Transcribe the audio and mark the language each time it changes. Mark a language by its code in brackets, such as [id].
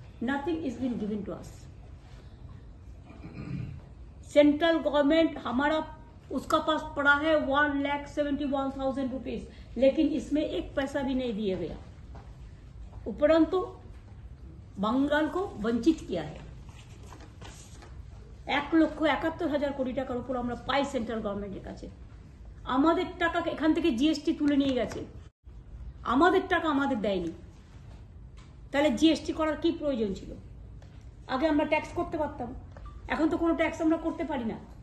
[en] Nothing is been given to us. Central government हमारा [hi] उसका पास पड़ा है 1,71,000 रुपीज, लेकिन इसमें एक पैसा भी नहीं दिया गया। उपरंतु बंगाल को वंचित किया है। [bn] 1,71,000 কোটি টাকার উপর আমরা পাই সেন্ট্রাল গভর্নমেন্টের কাছে। আমাদের টাকা এখান থেকে জিএসটি তুলে নিয়ে গেছে, আমাদের টাকা আমাদের দেয়নি। তাহলে জিএসটি করার কি প্রয়োজন ছিল? আগে আমরা ট্যাক্স করতে পারতাম, এখন তো কোনো ট্যাক্স আমরা করতে পারি না।